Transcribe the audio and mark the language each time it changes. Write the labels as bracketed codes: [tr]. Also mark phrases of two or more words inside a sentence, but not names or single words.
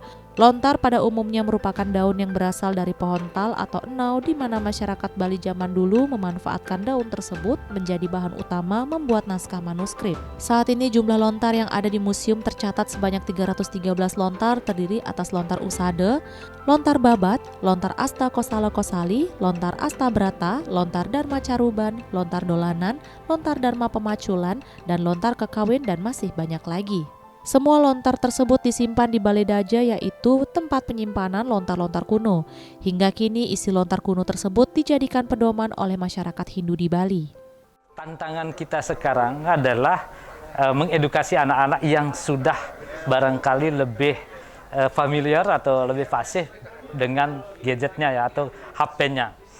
[id] Lontar pada umumnya merupakan daun yang berasal dari pohon tal atau enau, di mana masyarakat Bali zaman dulu memanfaatkan daun tersebut menjadi bahan utama membuat naskah manuskrip. Saat ini jumlah lontar yang ada di museum tercatat sebanyak 313 lontar, terdiri atas lontar usade, lontar babat, lontar asta kosala kosali, lontar asta brata, lontar dharma caruban, lontar dolanan, lontar dharma pemaculan, dan lontar kekawin, dan masih banyak lagi. Semua lontar tersebut disimpan di Balai Daja, yaitu tempat penyimpanan lontar-lontar kuno. Hingga kini isi lontar kuno tersebut dijadikan pedoman oleh masyarakat Hindu di Bali. Tantangan kita sekarang adalah mengedukasi anak-anak yang sudah barangkali lebih familiar atau lebih fasih dengan gadgetnya ya, atau HP-nya.